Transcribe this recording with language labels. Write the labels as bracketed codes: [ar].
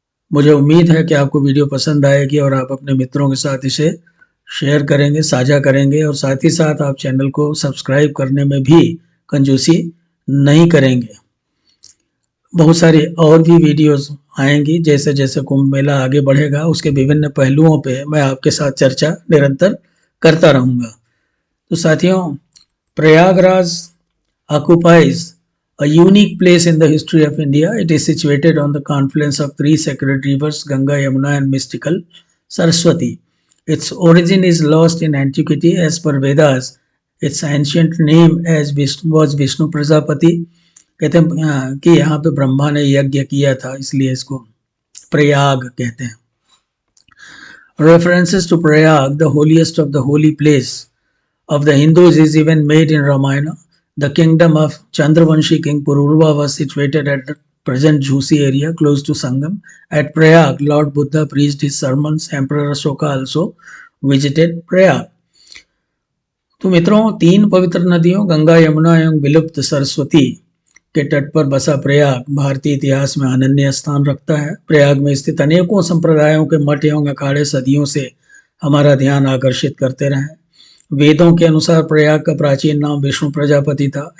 [hi] मुझे उम्मीद है कि आपको वीडियो पसंद आएगी और आप अपने मित्रों के साथ इसे शेयर करेंगे, साझा करेंगे, और साथ ही साथ आप चैनल को सब्सक्राइब करने में भी कंजूसी नहीं करेंगे। बहुत सारी और भी वीडियोस आएंगी। जैसे जैसे कुंभ मेला आगे बढ़ेगा उसके विभिन्न पहलुओं पे मैं आपके साथ चर्चा निरंतर करता रहूँगा। तो साथियों, Prayagraj [en] occupies a unique place in the history of India. It is situated on the confluence of three sacred rivers, Ganga, Yamuna and mystical Saraswati. Its origin is lost in antiquity. As per Vedas, its ancient name was Vishnu Prajapati. [hi] कहते हैं कि यहाँ पे ब्रह्मा ने यज्ञ किया था, इसलिए इसको प्रयाग कहते हैं। [en] References to Prayag, the holiest of the holy place of the Hindus, is even made in Ramayana. The kingdom of Chandravanshi king Pururva was situated at the present Jhusi area close to Sangam. At Prayag, Lord Buddha preached his sermons. Emperor Ashoka also visited Prayag. [hi] तो मित्रों, तीन पवित्र नदियों गंगा, यमुना एवं विलुप्त सरस्वती के तट पर बसा प्रयाग भारतीय इतिहास में अनन्य स्थान रखता है। प्रयाग में स्थित अनेकों संप्रदायों के मठ एवं अखाड़े सदियों से हमारा ध्यान आकर्षित करते रहे। वेदों के अनुसार प्रयाग का प्राचीन नाम विष्णु प्रजापति था।